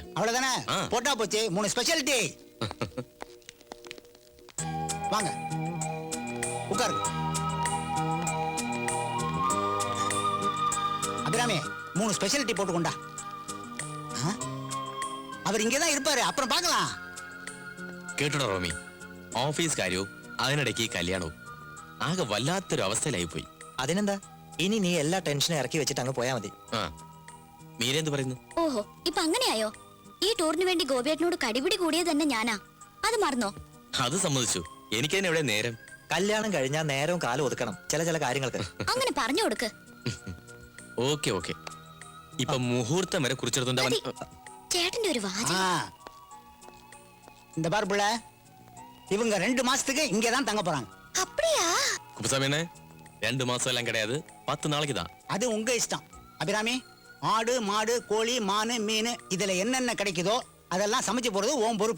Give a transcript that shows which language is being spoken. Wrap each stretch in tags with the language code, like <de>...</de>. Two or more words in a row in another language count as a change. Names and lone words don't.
<ta>அவ்வளவுதானே? போட்டா போச்சு. 3</ta> <en>special tea.</en> <ta>வாங்க உட்காருங்க. அபிராமி, 3</ta> <en>special tea</en> <ta>போட்டு கொண்டா. அவர் இங்கதான் இருப்பாரு, அப்புறம் பார்க்கலாம்.</ta> <ml>കേട്ടോ റോമി, ഓഫീസ് കാര്യവും അതിനിടയ്ക്ക് കല്യാണവും ആകെ വല്ലാത്തൊരു അവസ്ഥയിലായി പോയി. അതിനെന്താ, ഇനി നീ എല്ലാ ടെൻഷനും ഇറക്കി വെച്ചിട്ട് അങ്ങ് പോയാ മതി. മീര എന്ത് പറയുന്നു? ഓഹോ, ഇപ്പൊ അങ്ങനെയായോ? ഈ ടൂറിന് വേണ്ടി ഗോപിയേട്ടനോട് കടിപിടി കൂടിയത് തന്നെ ഞാനാ. അത് മറന്നോ? അത് സമ്മതിച്ചു. എനിക്കതിന് എവിടെ നേരം? കല്യാണം കഴിഞ്ഞാൽ നേരവും കാലം ഒതുക്കണം ചില കാര്യങ്ങൾക്ക്. അങ്ങനെ പറഞ്ഞു കൊടുക്ക്. ഓക്കെ. ഇപ്പൊ മുഹൂർത്തം വരെ കുറിച്ചെടുത്തുണ്ട് ചേട്ടന്റെ ഒരു വാചകം.</ml> <ta>இந்த பாரு புள்ள, இவங்க 2 மாசத்துக்கு இங்கதான் தங்க போறாங்க. அப்படியா? குப்புசாமி, 2 மாசம் எல்லாம் கிடையாது, 10 நாளைக்கு தான். அது உங்க இஷ்டம். அபிராமி, ஆடு மாடு கோழி மானு மீன் இதுல என்னென்ன கிடைக்குதோ அதெல்லாம் சமைச்சு போறது உன் பொறுப்பு.</ta>